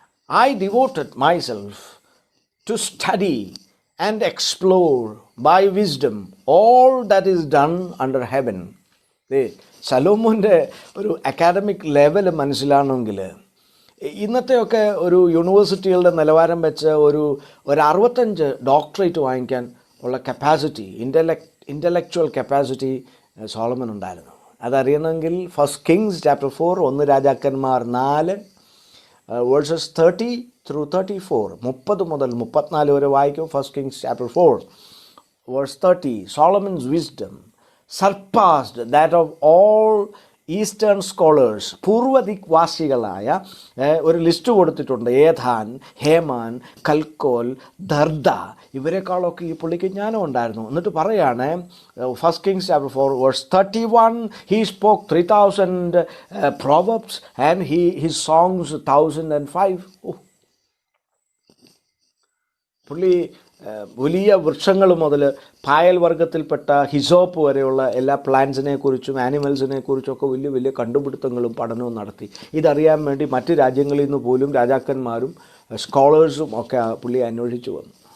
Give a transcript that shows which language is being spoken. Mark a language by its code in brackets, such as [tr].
[en] I devoted myself to study and explore by wisdom all that is done under heaven. [ml] ശലോമോൻ്റെ ഒരു academic level മനസ്സിലാണെങ്കിൽ ഇന്നത്തെയൊക്കെ ഒരു യൂണിവേഴ്സിറ്റികളുടെ നിലവാരം വെച്ച് ഒരു 65 doctorate വാങ്ങിക്കാൻ ഉള്ള കപ്പാസിറ്റി, ഇൻ്റലക്ച്വൽ കപ്പാസിറ്റി സോളമൻ ഉണ്ടായിരുന്നു. അതറിയണമെങ്കിൽ [en] 1 Kings chapter 4, [ml] 1 രാജാക്കന്മാർ 4 വേഴ്സസ് 30 through 34, 30 മുതൽ 34 വരെ വായിക്കും. [en] 1 Kings chapter 4 verse 30. Solomon's wisdom surpassed that of all eastern scholars. [ml] പൂർവ്വദിക്വാസികളായ ഒരു ലിസ്റ്റ് കൊടുത്തിട്ടുണ്ട്. ഏഥാൻ, ഹേമാൻ, കൽക്കോൽ, ദർദ, ഇവരെക്കാളൊക്കെ ഈ പുള്ളിക്ക് ജ്ഞാനം ഉണ്ടായിരുന്നു. എന്നിട്ട് പറയാണ് [en] 1 Kings chapter 4 verse 31, he spoke 3,000 proverbs and his songs 1,005. [ml] പുള്ളി വലിയ വൃക്ഷങ്ങൾ മുതൽ പായൽ വർഗത്തിൽപ്പെട്ട ഹിസോപ്പ് വരെയുള്ള എല്ലാ പ്ലാന്റ്സിനെ കുറിച്ചും ആനിമൽസിനെ കുറിച്ചൊക്കെ വലിയ വലിയ കണ്ടുപിടുത്തങ്ങളും പഠനവും നടത്തി. ഇതറിയാൻ വേണ്ടി മറ്റ് രാജ്യങ്ങളിൽ നിന്ന് പോലും രാജാക്കന്മാരും സ്കോളേഴ്സും ഒക്കെ പുള്ളിയെ അന്വേഷിച്ചു വന്നു.